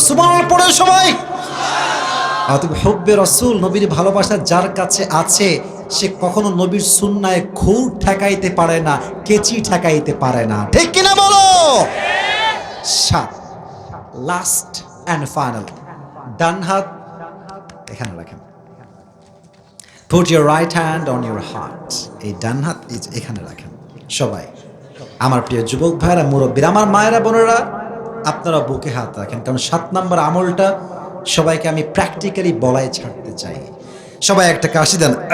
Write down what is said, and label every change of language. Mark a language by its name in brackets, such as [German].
[Bangla] সুবহানাল্লাহ পড়ে সবাই। অতএব হুব্বে রাসূল, নবীর ভালোবাসা যার কাছে আছে, সে কখনো নবীর সুন্নায় খুর ঠেকাইতে পারে না, কেচি ঠেকাইতে পারে না। ঠিক কিনা বলো? সাত, [English] last and final, [Bangla] ডান হাত এখানে রাখেন। [English] Put your right hand on your heart. [Bangla] এই ডান হাত এখানে রাখেন সবাই। আমার প্রিয় যুবক ভাইরা, মুরব্বীরা, আমার মায়েরা বোনেরা, আপনারা বুকে হাত রাখেন, কারণ 7 নম্বর আমলটা সবাইকে আমি প্র্যাকটিক্যালি বলাই ছাড়তে চাই। সবাই একটা কাশি দেন।